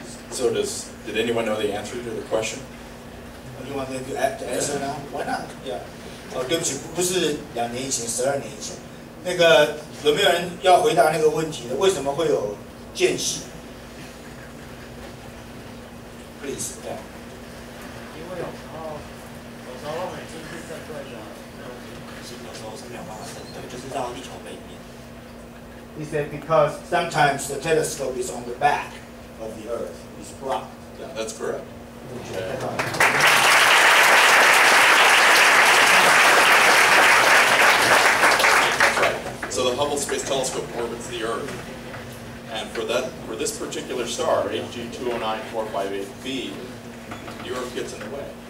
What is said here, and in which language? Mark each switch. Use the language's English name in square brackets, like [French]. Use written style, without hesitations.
[English] So did anyone know the answer to the question? Anyone going to answer now? Why not? Yeah. [Chinese] 哦，对不起，不是2年以前，12年以前。那个有没有人要回答那个问题的？为什么会有间隙 ？ [English] Please， [Chinese] 对。因为有时候我们进去正对的那种星，有时候是没有办法正对，就是绕地球背面。 [English] He said because sometimes the telescope is on the back of the Earth, it's blocked. Yeah, that's correct. Okay. So the Hubble Space Telescope orbits the Earth, and for this particular star, HG 209458b, the Earth gets in the way.